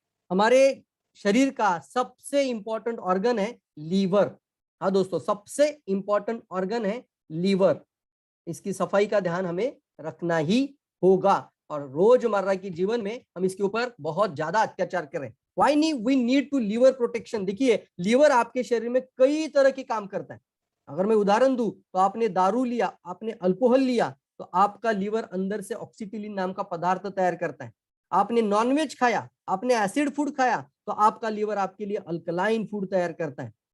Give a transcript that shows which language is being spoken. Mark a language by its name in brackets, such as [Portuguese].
[Hindi] हमारे शरीर का सबसे इंपॉर्टेंट ऑर्गन है लीवर। हाँ दोस्तों, सबसे इंपॉर्टेंट ऑर्गन है लीवर। इसकी सफाई का ध्यान हमें रखना ही होगा और रोजमर्रा के जीवन में हम इसके ऊपर बहुत ज्यादा अत्याचार करें। [English] Why we need to liver protection? [Hindi] देखिए, लीवर आपके शरीर में कई तरह के काम करता है। अगर मैं उदाहरण दूं तो आपने दारू लिया, आपने अल्कोहल लिया तो आपका लीवर अंदर से ऑक्सीटिलिन नाम का पदार्थ तैयार करता है। आपने नॉनवेज खाया, आपने एसिड फूड खाया तो आपका लीवर आपके लिए अल्कलाइन फूड तैयार करता है।